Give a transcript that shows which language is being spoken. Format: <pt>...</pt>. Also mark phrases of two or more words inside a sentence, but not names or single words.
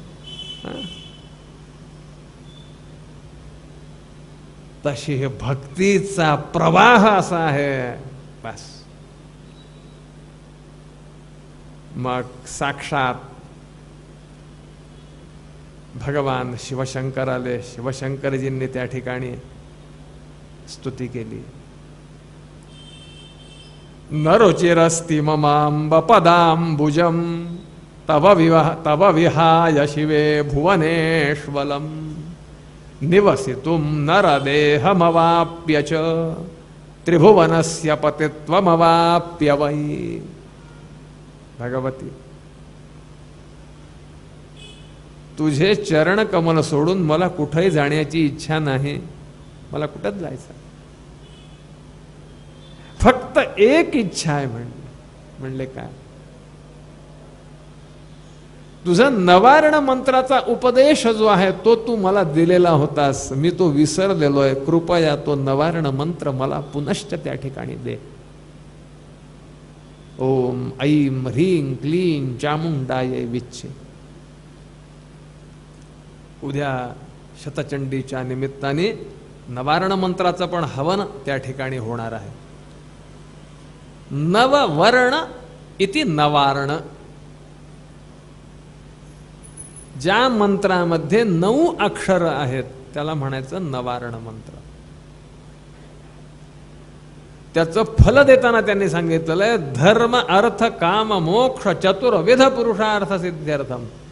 <mr>तशी हे भक्तीचा प्रवाह असा आहे. बस मग साक्षात भगवान शिवशंकर आले. शिवशंकरजींनी त्या ठिकाणी स्तुती केली.</mr> <sa>न रुचिरस्ति ममांब पदांबुजं, तव विहाय शिवे भुवनेश्वलम्. निवसितुं नरदेहमवाप्य च, त्रिभुवनस्य पतित्वमवाप्य वै.</sa> <mr>भगवती, तुझे चरण कमल सोडून मला कुठेही जाण्याची इच्छा नाही. मला कुठंच जायचं, फक्त एक इच्छा आहे. म्हणले काय? तुझा नवारण मंत्राचा उपदेश जो आहे तो तू मला दिलेला होतास, मी तो विसरलेलोय. कृपया तो नवारण मंत्र मला पुनश्च त्या ठिकाणी दे.</mr> <sa>ओम ऐं ह्रीं क्लीं चामुंडायै विच्चे.</sa> <mr>उद्या शतचंडीच्या निमित्ताने नवारण मंत्राचं पण हवन त्या ठिकाणी होणार आहे.</mr> <sa>नववर्ण इति नवारण.</sa> <mr>ज्या मंत्रामध्ये 9 अक्षर आहेत त्याला म्हणायचं नवारण मंत्र. त्याचं फल देताना त्यांनी सांगितलेलं आहे,</mr> <sa>धर्म अर्थ काम मोक्ष चतुर्विध पुरुषार्थ सिद्ध्यर्थम.</sa>